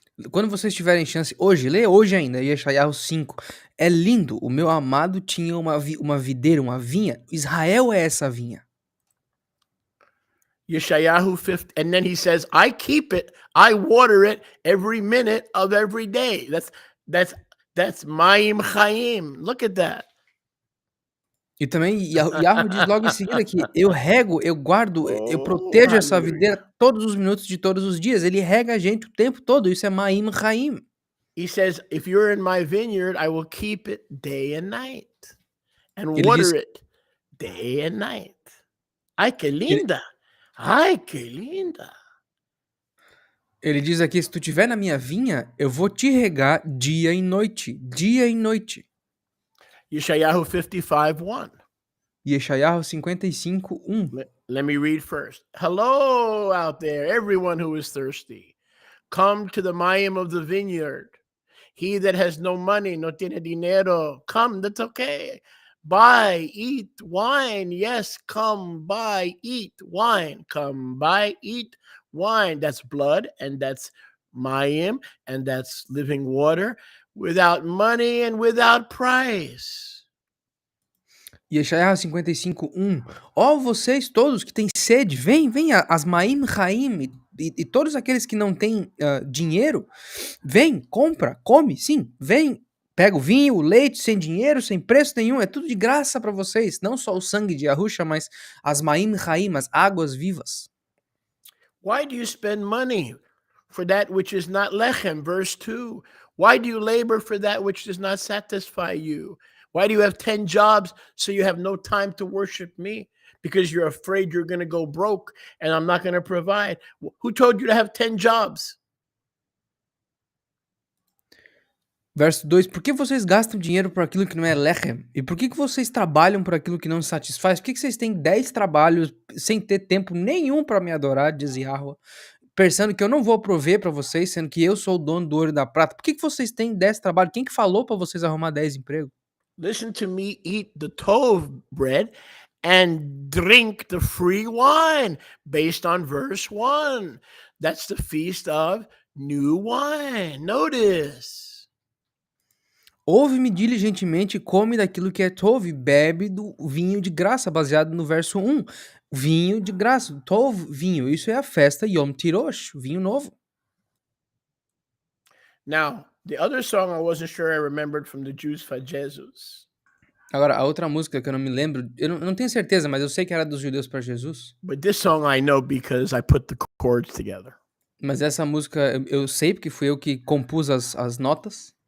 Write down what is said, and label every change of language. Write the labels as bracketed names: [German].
[Portuguese] Quando vocês tiverem chance, hoje, lê hoje ainda, Yeshayahu 5. É lindo. O meu amado tinha uma videira, uma vinha. Israel é essa vinha. [English] Yeshayahu 5, and then he says, I keep it, I water it every minute of every day. That's Mayim Chaim. Look at that. [Portuguese] E também Yahu diz logo em seguida que eu rego, eu guardo, eu protejo essa videira todos os minutos de todos os dias. Ele rega a gente o tempo todo. Isso é Mayim Chaim. [English] He says, if you're in my vineyard, I will keep it day and night and [Portuguese] Ele [English] water [Portuguese] diz- [English] it day and night. [Spanish] Ay, que linda. [Portuguese] Ai, que linda. Ele diz aqui, se tu estiver na minha vinha, eu vou te regar dia e noite. Dia e noite. Yeshayahu 55:1. Yeshayahu 55:1. [English] Let me read first. Hello out there, everyone who is thirsty. Come to the Mayim of the vineyard. He that has no money, [Spanish] no tiene dinero, [English] come, that's okay. Buy, eat wine. Yes, come, buy, eat wine. Come, buy, eat wine. That's blood, and that's Mayim, and that's living water, without money and without price. Yeshayahu 55:1. [Portuguese] Ó vocês todos que têm sede, vem as Maim Chaim e todos aqueles que não têm dinheiro, vem, compra, come, sim, vem, pega o vinho, o leite, sem dinheiro, sem preço nenhum, é tudo de graça para vocês, não só o sangue de Yahusha, mas as Maim Chaim, as águas vivas. [English] Why do you spend money for that which is not lechem? Verse 2. Why do you labor for that which does not satisfy you? Why do you have 10 jobs so you have no time to worship me? because you're afraid you're going to go broke and I'm not going to provide. Who told you to have 10 jobs? [Portuguese] Verso 2, por que vocês gastam dinheiro por aquilo que não é lechem? E por que vocês trabalham por aquilo que não satisfaz? Por que vocês têm 10 trabalhos sem ter tempo nenhum para me adorar, diz Yahweh, pensando que eu não vou prover para vocês, sendo que eu sou o dono do ouro e da prata? Por que vocês têm 10 trabalhos? Quem que falou para vocês arrumar 10 empregos? [English] Listen to me eat the tov bread and drink the free wine based on verse 1. That's the feast of new wine. Notice. [Portuguese] Ouve-me diligentemente e come daquilo que é tov, bebe do vinho de graça, baseado no verso 1. Vinho de graça, tov, vinho. Isso é a festa Yom Tirosh, vinho novo. [English] Now, the other song I wasn't sure I remembered from the Jews for Jesus. [Portuguese] Agora, a outra música que eu não me lembro, eu não tenho certeza, mas eu sei que era dos judeus para Jesus. [English] But this song I know because I put the chords together. [Portuguese] Mas essa música eu sei porque fui eu que compus as notas.